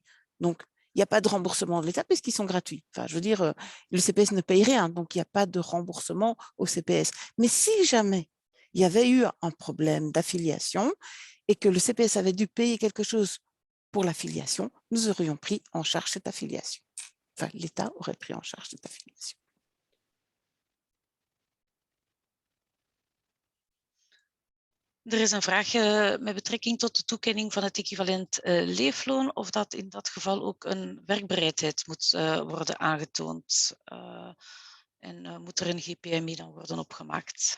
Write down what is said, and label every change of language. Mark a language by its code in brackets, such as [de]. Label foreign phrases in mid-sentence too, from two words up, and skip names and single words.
[fr] Donc, il n'y a pas de remboursement de l'État puisqu'ils sont gratuits. Enfin, je veux dire, le CPS ne paye rien, donc il n'y a pas de remboursement au CPS. Mais si jamais il y avait eu un problème d'affiliation et que le CPS avait dû payer quelque chose pour l'affiliation, nous aurions pris en charge cette affiliation. Enfin, l'État aurait pris en charge cette affiliation. [nl] Er is een vraag met betrekking tot de toekenning van het equivalent leefloon, of dat in dat geval ook een werkbereidheid moet worden aangetoond. En moet er een GPMI dan worden opgemaakt?